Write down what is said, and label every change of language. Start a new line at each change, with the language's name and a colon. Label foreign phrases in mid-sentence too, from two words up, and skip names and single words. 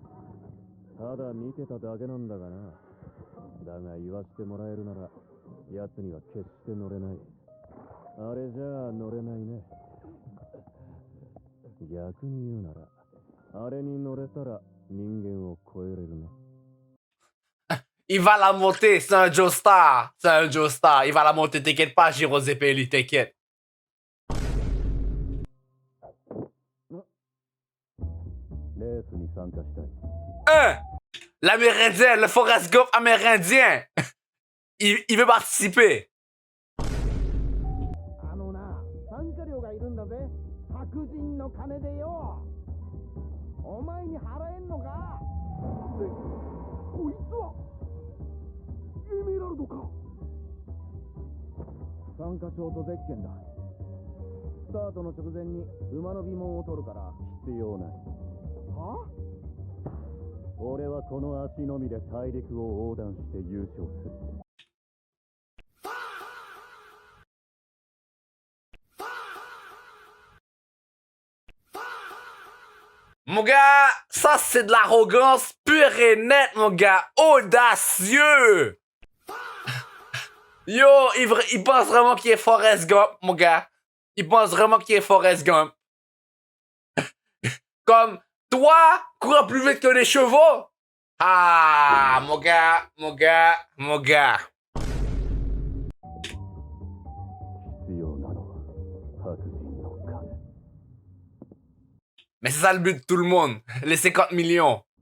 Japanese: ただ見てただけなんだがな。だが言わしてもらえるなら、奴には決して乗れない。あれじゃあ乗れないね。逆に言うなら、あれに乗れたら人間を超えれるね。
French: Il va la monter, c'est un Joestar. C'est un Joestar. Il va la monter, t'inquiète pas, Giro Zeppeli, t'inquiète.
Japanese: レースに参加したい。
French: L'Amérindien, le Forrest Gump amérindien. Il veut participer.
Japanese: あのな、参加料がいるんだぜ。白人の金でよ。お前に払えんのか。こいつはエメラルドか。参加証とゼッケンだ。スタートの直前に馬の鼻紋を取るから必要ない。は？俺はこの足のみで大陸を横断して優勝する。
French: Mon gars, ça c'est de l'arrogance pure et nette, mon gars. Audacieux. Yo, il pense vraiment qu'il est Forrest Gump, mon gars. Il pense vraiment qu'il est Forrest Gump. Comme, toi, courir plus vite que les chevaux? Ah, mon gars, mon gars, mon gars.
Japanese: 必要なのは白人の金。
French: Mais c'est ça le but de tout le monde. Les 50 millions.